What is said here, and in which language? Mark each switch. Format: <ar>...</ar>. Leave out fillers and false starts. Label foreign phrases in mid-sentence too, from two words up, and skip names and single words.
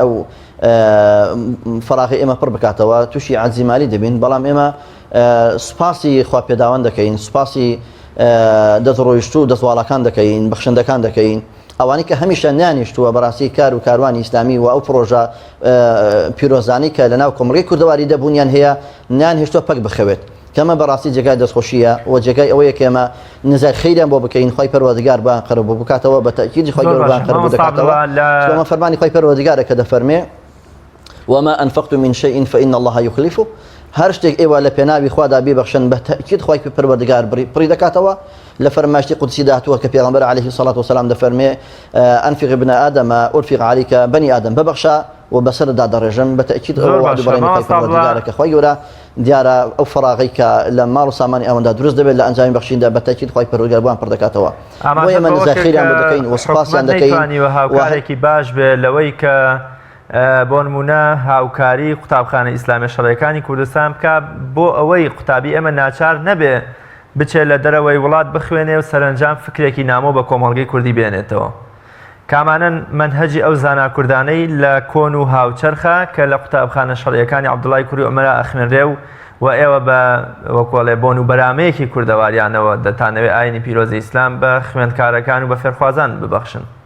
<ckb>ئەو فراغی ئێمە پڕ بکاتەوە تووشی عەجزی مالی دەبین بەڵام ئێمە سوپاسی خواپێداوان دەکەین سوپاسی دەستڕۆیشت و دەستواڵەکان دەکەین بەخشندەکان دەکەین ئەوانی کە هەمیشە نیانیشتووە بەڕاستی کار و کاروانی ئیسلامی و ئەو پرۆژە پیرۆزانی کە لەناو کۆمەڵگەی کوردەواری دەبوونیان هەیە نیانهێشتووە پەک بخەوێت کەمە بەڕاستی جێگای دەستخۆشیە و جێگای ئەوەیە کە ئێمە نزار خەیریان بۆ بکەین خۆی پەروەردگار بان قەرەب بۆ بکاتەوە بە تەکیدی خۆی گەورەبان قەرەب دەکاتەوە ئەمە فەرمانی خۆی پەروەردگارە کە دەفەرمێ</ckb> <ar>وما أنفقتم من شيء فإن الله يخلفه</ar> <ckb>هەر شتێک ئێوە لە پێناوی خوادا ببەخشن بە تەکید خۆی پەروەردگار پڕی دەکاتەوە لە فەرمایشتی قودسی داهاتووە کە پێغەمبەر</ckb> <ar>عەلەیهی الصەلاة والسلام</ar> <ckb>دەفەرمێ</ckb> <ar>أنفق ابن آدم أرفق عليك بني آدم</ar> <ckb>ببەخشە و بەسەردا دەڕێژم بە تەکید ئەوە بەڕێنی خۆی پەروەردگارە کە خۆی گەورە دیارە ئەو فەراغی کە لە ماڵ و سامانی ئەوەندا دروست دەبێت لە ئەنجامی بەخشیندا بە تەکید خۆی پەروەردگار بۆیان پڕ دەکاتەوە بۆ ئێمە نزار خەیریان بۆ دەکەین و سوپاسیان دەکەین و هاوکارێکی باش بێ لەوەی کە بۆ نمونە هاوکاری قوتابخانە ئیسلامی شەڕەکانی کوردستان بکە بۆ ئەوەی قوتابی ئێمە ناچار نەبێ بچێت لە دەرەوەی وڵات بخوێنێ و سەرنجام فکرێکی نامۆ بە کۆمەڵگەی کوردی بێنێتەوە کامانن منهەجی ئەو زانا کوردانەی لە کۆن و هاوچەرخە کە لە قوتابخانە شەڕەکانی عەبدوڵای کوڕی عومەرە ئەخوێنرێ و ئێوە بە وەکوڵێ بۆن و بەرامەیەکی کوردەواریانەوە دەتانەوێت ئاینی پیرۆزی ئیسلام بە خوێندکارەکان و بە فێرخوازان ببەخشن</ckb>